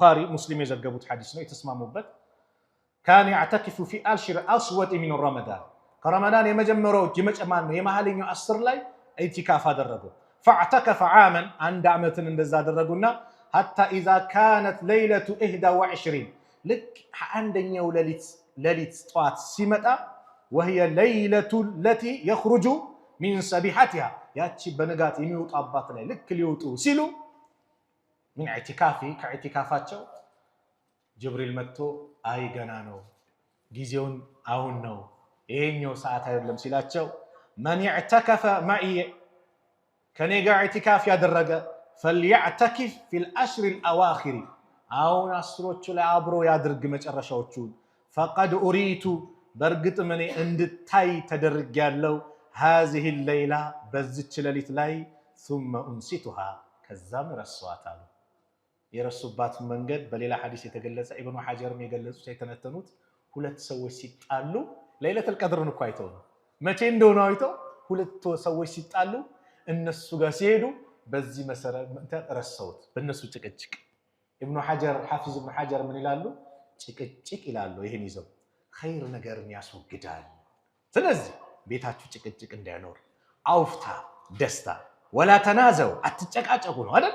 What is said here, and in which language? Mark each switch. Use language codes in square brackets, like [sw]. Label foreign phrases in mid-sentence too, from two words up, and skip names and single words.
[am] ሙስሊም የዘገቡት ሐዲስ ነው የተስማሙበት። [ar] كان يعتكف في العشر الأوسط من رمضان [am] ከረመዳን የመጀመሪያው የመጨማን የመሐለኛው 10 ላይ ኢዕቲካፍ አደረጉ። [ar] فاعتكف عاما [am] አንድ ዓመትን እንደዛ አደረጉና [ar] حتى إذا كانت ليلة 21 [am] ልክ አንደኛው ሌሊት ጠዋት ሲመጣ [ar] وهي ليلة التي يخرج من سبيحتها [am] ያቺ በንጋት የሚወጣባት ላይ ልክ ሊወጡ ሲሉ ምን ከኢዕቲካፋቸው ጅብሪል መጥቶ አይ ገና ነው ጊዜውን አሁን ነው ይሄኛው ሰዓት አይደለም ሲላቸው [ar] من يعتكف معي [am] ከኔ ጋር ኢዕቲካፍ ያደረገ [ar] فليعتكف في الأشهر الأواخر [am] አሁን አስሮቹ ላይ አብሮ ያድርግ መጨረሻዎቹ [ar] فقد أريت [am] በርግጥ ምን እንድታይ ተደርጊያለሁ [ar] هذه الليلة [am] በዚች ሌሊት ላይ [ar] ثم انسيتها [am] ከዛም ረሷታል። የረሱባት መንገድ በሌላ ሐዲስ የተገለጸ ኢብኑ ሐጀርም የገለጹት የተነተኑት ሁለት ሰዎች ሲጣሉ ለይለቱል ቀድርን እኮ አይተው ነው መቼ እንደሆነ አይተው ሁለት ሰዎች ሲጣሉ እነሱ ጋር ሲሄዱ በዚህ መሰረት ረሰውት በእነሱ ጭቅጭቅ ኢብኑ ሐጀር ሐፊዝ ኢብኑ ሐጀር ምን ይላሉ ጭቅጭቅ ይላሉ ይሄን ይዘው ኸይር ነገርን ያስወግዳል። ስለዚህ ቤታችሁ ጭቅጭቅ እንዳይኖር አውፍታ ደስታ ወላ ተናዘው አትጨቃጨቁ ነው አይደል?